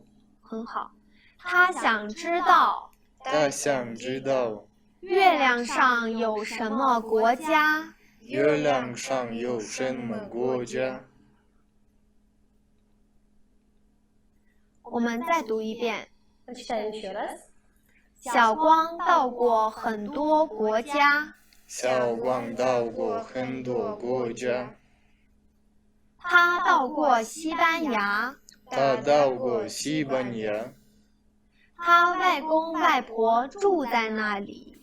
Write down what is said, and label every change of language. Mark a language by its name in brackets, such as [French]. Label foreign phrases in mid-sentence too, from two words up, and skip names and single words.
[Chinese] 很好。他想知道他想知道月亮上有什么国家。月亮上有什么国家。我们再读一遍。 [Russian] Прочитаем еще раз. [Chinese] 小光到过很多国家，小光到过很多国家，他到过西班牙，他到过西班牙，他外公外婆住在那里，